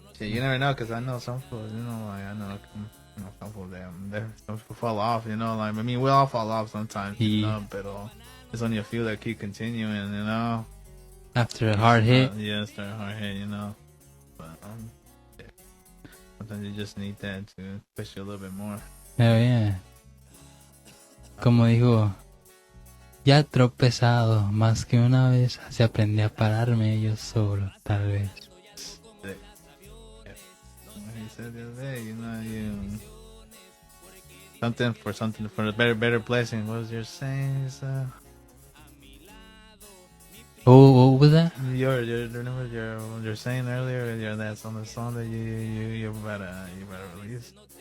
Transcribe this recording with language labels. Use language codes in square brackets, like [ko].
[en] Shit, you never know, because I know some fools, you know, like, I know some fools, some people fall off, you know, like, I mean, we all fall off sometimes, you Yeah. know, but there's only a few that keep continuing, you know. After a hard hit. Yeah, it's a hard hit, you know. But, yeah. Sometimes you just need that to push you a little bit more. Hell yeah. [es] Como dijo, ya he tropezado más que una vez, así aprendí a pararme yo solo, tal vez. [en] Sick. Yeah. What he said the other day, you know, something for a better blessing. What was your saying? Oh, what was that? Remember your saying earlier? That's on the song that you better release.